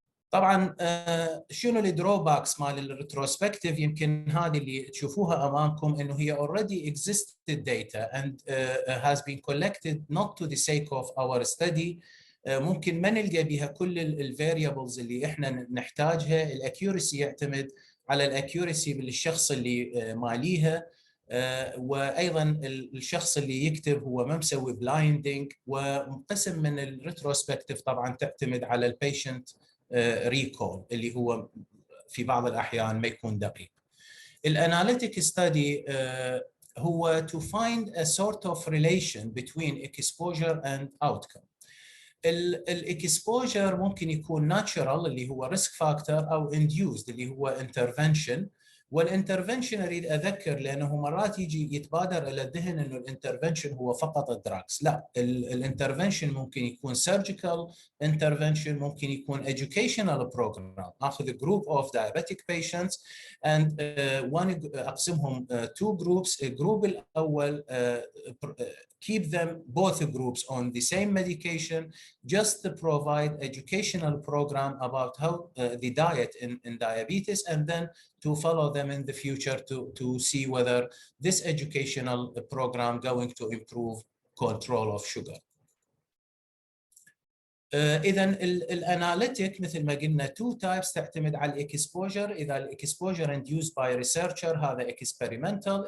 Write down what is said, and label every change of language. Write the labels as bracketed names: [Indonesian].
[Arabic] طبعا شنو الدروباكس مال الريتروسبكتيف؟ يمكن هذه اللي تشوفوها امامكم انه هي [English] already existed data and has been collected not to the sake of our study. [Arabic] ممكن ما نلقى بها كل الفاريبلز اللي احنا نحتاجها. الاكيورسي يعتمد على الاكيورسي بالشخص اللي ماليها، وايضا الشخص اللي يكتب هو ما مسوي بلايندنج، وقسم من الريتروسبكتيف طبعا تعتمد على البيشنت ريكول اللي هو في بعض الأحيان ما يكون دقيق. الاناليتيك ستادي هو [English] to find a sort of relation between exposure and outcome. [Arabic] الاكسبوجر ممكن يكون ناتشرال اللي هو ريسك فاكتور او انديوزد اللي هو انترفنشن. والانترفنشن اريد اذكر لانه مرات يجي يتبادر الى الذهن انه الانترفنشن هو فقط الدراجز، لا، الانترفنشن ممكن يكون سيرجيكال انترفنشن، ممكن يكون [English] educational program. [Arabic] اخذ [English] group of diabetic patients and [Arabic] اقسمهم [English] two groups. الجروب الاول keep them both groups on the same medication, just to provide educational program about how the diet in diabetes, and then to follow them in the future to see whether this educational program going to improve control of sugar. [Arabic] إذا الاناليتيك مثل ما قلنا [English] two types [Arabic] تعتمد على الاكسبوجر. إذا الاكسبوجر [English] induced by researcher [Arabic] هذا experimental.